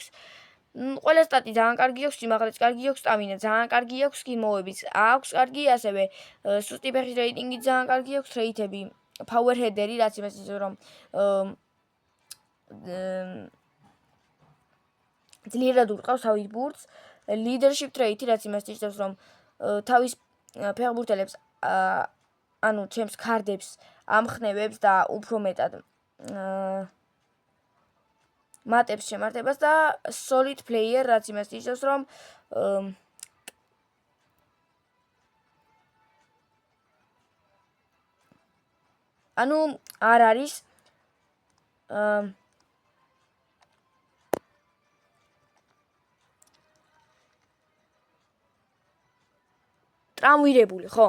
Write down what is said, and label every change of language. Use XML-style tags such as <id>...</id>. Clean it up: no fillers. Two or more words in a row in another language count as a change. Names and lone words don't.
<ka>ყველა სტატი ძალიან კარგი აქვს, სიმაღლეც კარგი აქვს, სტამინა ძალიან კარგი აქვს, სკიმოვებიც აქვს კარგი, ასევე სუსტი ფეხის რეიტინგი ძალიან კარგი აქვს, რეიტები,</ka> <en>power header-</en> <ka>ი, რაც იმას ნიშნავს, რომ ძლიერად ურყავს თავის ბურთს,</ka> <en>leadership trait-</en> <ka>ი, რაც იმას ნიშნავს, რომ თავის ფეხბურთელებს ანუ ჩემს ქარდებს ამხნევებს და უფრო მეტად მატებს შემართებას და</ka> <en>solid player,</en> <ka>რაც იმას ნიშნავს, რომ ანუ არ არის ტრამვირებული, ხო?</ka>